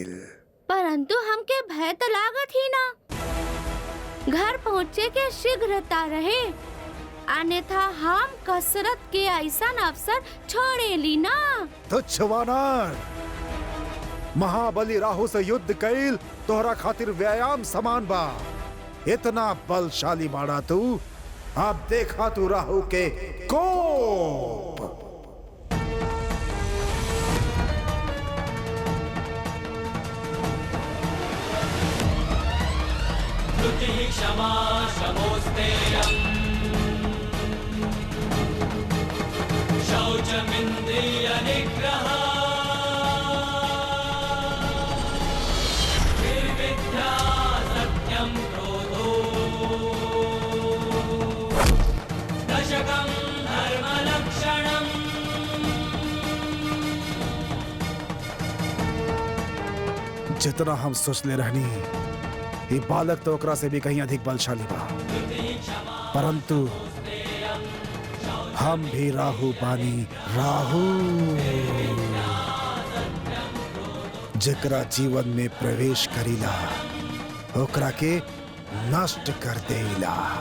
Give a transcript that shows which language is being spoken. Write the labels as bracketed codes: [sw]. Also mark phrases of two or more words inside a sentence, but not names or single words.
[bho] परंतु हमके भय तो लागत ही ना। घर पहुँचे के शीघ्रता रहे, अन्यथा हम कसरत के ऐसा अवसर छोड़े ली ना। तुच्छ वानर, महाबली राहु से युद्ध कैल तोहरा खातिर व्यायाम समान बा। इतना बलशाली बाड़ा तू। अब देखा तू राहु के कोप। [sa] क्षमा शमोस्तेयम् शौचमिन्द्रिय निग्रह निर्विद्या सत्यं क्रोधो दशकं धर्मलक्षणम्। [bho] जितना हम सोचले रहनी, ये बालक तो ओकरा से भी कहीं अधिक बलशाली बा। परंतु हम भी राहु बानी। राहु जेकरा जीवन में प्रवेश करीला ओकरा के नष्ट कर देला।